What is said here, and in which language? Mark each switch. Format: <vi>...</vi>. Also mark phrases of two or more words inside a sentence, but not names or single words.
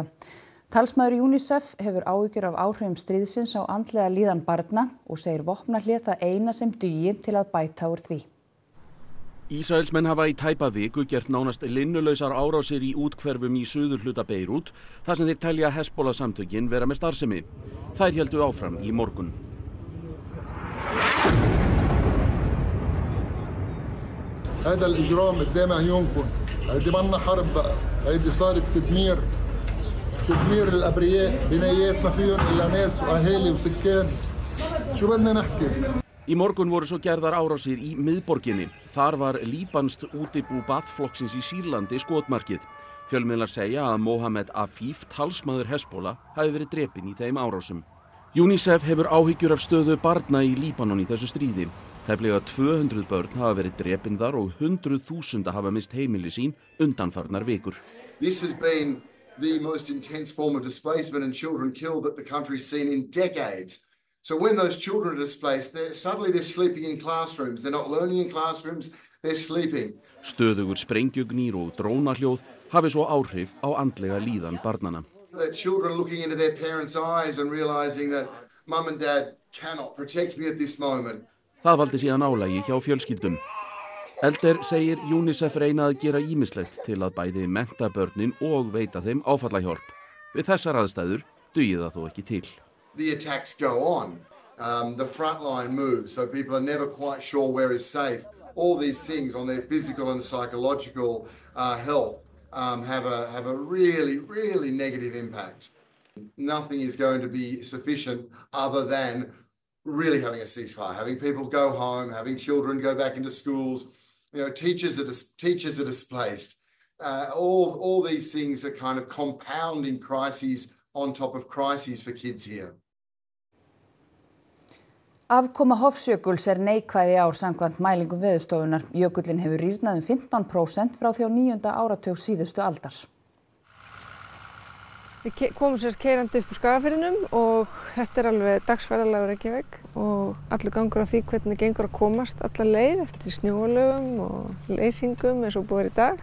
<is>Talsmaður UNICEF hefur áhyggjur af áhrifum stríðsins á andlega líðan barna og segir vopnahlé það eina sem dugi til að bæta úr því. Ísraelsmenn hafa í tæpa viku gert nánast linnulausar árásir í úthverfum í suðurhluta Beirút þar sem þeir telja Hezbollah samtökin vera með starfsemi. Þær héldu áfram í morgun.</is> <ar>هذا الإجرام زي ما هيونكم هيدي منا حرب بقى هيدي صارت تدمير الأبرياء بنايات ما فيهم إلا ناس وأهالي وسكان شو بدنا نحكي</ar> <is>Í morgun voru svo gerðar árásir í miðborginni. Þar var líbanskt útibú Baath-flokksins í Sýrlandi skotmarkið. Fjölmiðlar segja að Mohamed Afif, talsmaður Hezbollah, hafi verið drepinn í þeim árásum. UNICEF hefur áhyggjur af stöðu barna í Líbanon í þessu stríði. Tæplega 200 börn hafa verið drepin þar og 100.000 hafa mist heimili sín undanfarnar vikur.</is> <en>This has been the most intense form of displacement and children killed that the country's seen in decades. So when those children are displaced, suddenly they're sleeping in classrooms. They're not learning in classrooms, they're sleeping.</en> <is>Stöðugur sprengjugnýr og drónahljóð hafi svo áhrif á andlega líðan barnanna.</is> <en>The children looking into their parents' eyes and realizing that mum and dad cannot protect me at this moment.</en> <is>Það valdi síðan álagi hjá fjölskyldum. Elder segir UNICEF reyna að gera ýmislegt til að bæði mennta börnin og veita þeim áfallahjálp. Við þessar aðstæður dugir það þó ekki til.</is> <en>The attacks go on, the frontline moves, so people are never quite sure where is safe. All these things on their physical and psychological health have a really, really negative impact. Nothing is going to be sufficient other than really having a ceasefire, having people go home, having children go back into schools, teachers are displaced. All these things are kind of compounding crises on top of crises for kids here.</en> <is>Afkoma Hofsjökuls neikvæð í ár samkvæmt mælingum Veðurstofunnar. Jökullinn hefur rýrnað 15% frá því á 9. áratug síðustu aldar. Við komum sérst keyrandi upp úr Skagafirðinum og þetta alveg dagsferðalagur Reykjavík og allur gangur á því hvernig gengur að komast alla leið eftir snjóalögum og leysingum eins og búið í dag.</is>